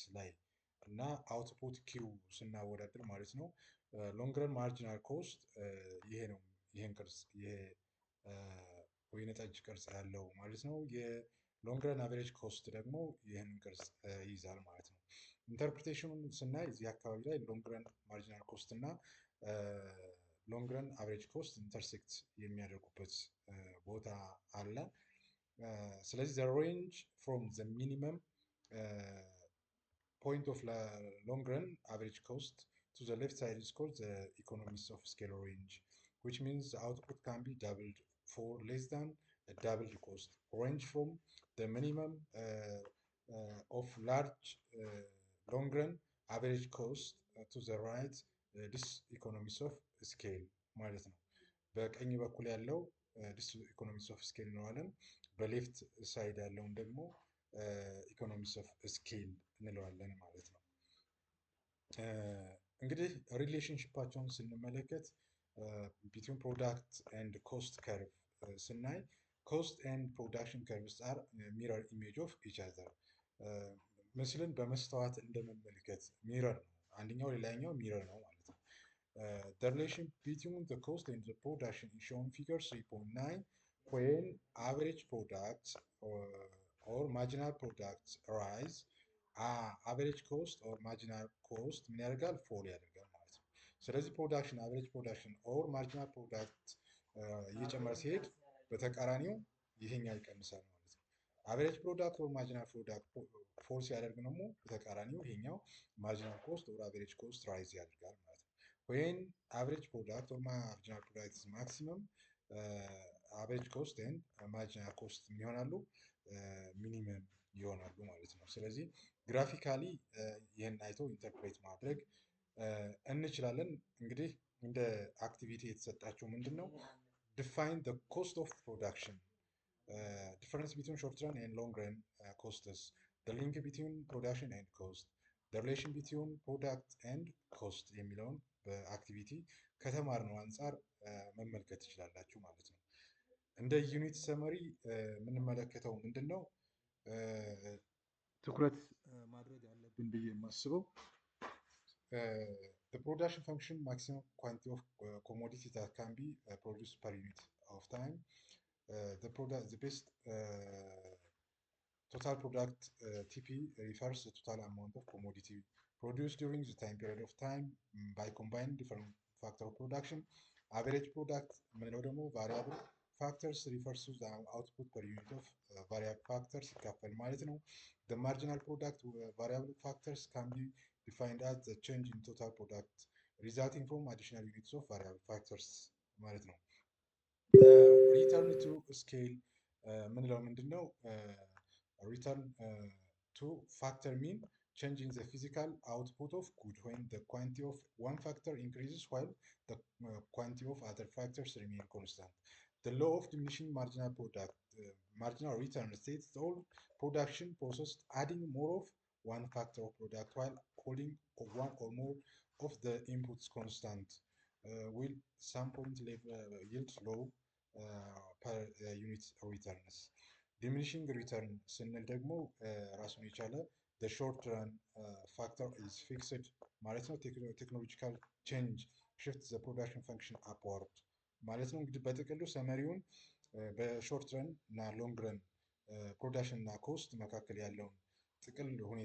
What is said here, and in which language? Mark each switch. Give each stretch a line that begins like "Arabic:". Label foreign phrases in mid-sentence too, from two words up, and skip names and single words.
Amharic: ላይ እና
English: output Q
Amharic: ስናወዳድር ማለት ነው።
English: long run marginal cost
Amharic: ይሄ ነው። ይሄን ቅርጽ ይሄ ወይነ ጠጅ ቅርጽ ያለው ማለት ነው። የሎንግ ረን አቨሬጅ ኮስት ደግሞ ይህንን ቅርጽ ይይዛል ማለት ነው። ኢንተርፕሪቴሽኑን ስናይ እዚህ አካባቢ ላይ ሎንግ ረን ማርጂናል ኮስት እና
English: long run average cost
Amharic: ኢንተርሴክት የሚያደርጉበት ቦታ አለ። ስለዚህ
English: the range from the minimum point of long run average cost to the left side is called the economies of scale range, which means the output can be doubled for less than a doubled cost. Range from the minimum of large long run average cost to the right this economies of scale
Amharic: ማለት ነው። በቀኝ በኩል ያለው
English: this economies of scale
Amharic: እንለዋለን። በሌፍት ሳይድ ያለውን ደግሞ
English: economies of scale
Amharic: እንለዋለን ማለት ነው። እንግዲህ ሪሌሽንሽፓቸውን ስንመለከት
English: between product and cost curve ስናይ cost and production curves are mirror image of each other።
Amharic: ምስልን በመስተዋት እንደመመልከት ሚረር ነው። አንደኛው ሌላኛው ሚረር ነው ማለት ነው።
English: the relation between the cost and the production is shown figure 3.9 when average products or marginal products rise average cost or marginal cost
Amharic: ምን ያደርጋል? ፎል ያደርጋል ማለት ነው። ስለዚህ ፕሮዳክሽን
English: average production or marginal product
Amharic: እየጨመረ ሲሄድ በተቃራኒው ይሄኛው ይቀንሳል ማለት ነው።
English: average product or marginal product
Amharic: ፎል ሲያደርግ ደግሞ በተቃራኒው ይሄኛው
English: marginal cost or average cost rise
Amharic: ያደርጋል ማለት ነው።
English: when average product or marginal product is maximum average cost and marginal cost
Amharic: ይሆናሉ ሚኒመም ይሆናሉ ማለት ነው። ስለዚህ ግራፊካሊ ይህን አይቶ ኢንተርፕሬት ማድረግ እንችላለን። እንግዲህ እንደ አክቲቪቲ የተሰጣቸው ምንድን ነው?
English: define the cost of production, difference between short run and long run costs, the link between production and cost, the relation between product and cost
Amharic: የሚለውን በአክቲቪቲ ከተማርነው አንጻር መመልከት ትችላላችሁ ማለት ነው። እንደ ዩኒት ሰመሪ የምንመለከተው ምንድን ነው? ትኩረት ማድረግ ያለብን ብዬ የማስበው
English: the production function maximum quantity of commodity that can be produced per unit of time, the best total product TP refers to total amount of commodity produced during the time period of time by combining different factor of production. Average product
Amharic: ምንለው ደግሞ
English: variable factors refers to the output per unit of variable factors
Amharic: ይካፈል ማለት ነው።
English: The marginal product variable factors can be defined as the change in total product resulting from additional units of variable factors
Amharic: ማለት ነው።
English: return to scale
Amharic: ምንለው ምንድን ነው?
English: return to factor mean changing the physical output of good when the quantity of one factor increases while the quantity of other factors remain constant. The law of diminishing marginal product marginal return states all production process adding more of one factor of product while holding one or more of the inputs constant will some point yield low per unit returns. diminishing return
Amharic: ስንል ደግሞ ራሱን የቻለ
English: the short run factor is fixed
Amharic: ማለት ነው።
English: technological change shift the production function upward
Amharic: ማለት ነው። እንግዲህ በጥቅሉ ሰመሪውን በሾርት ረን እና ሎንግ ረን ፕሮዳክሽን እና ኮስት መካከል ያለውን ጥቅል ሁኔታ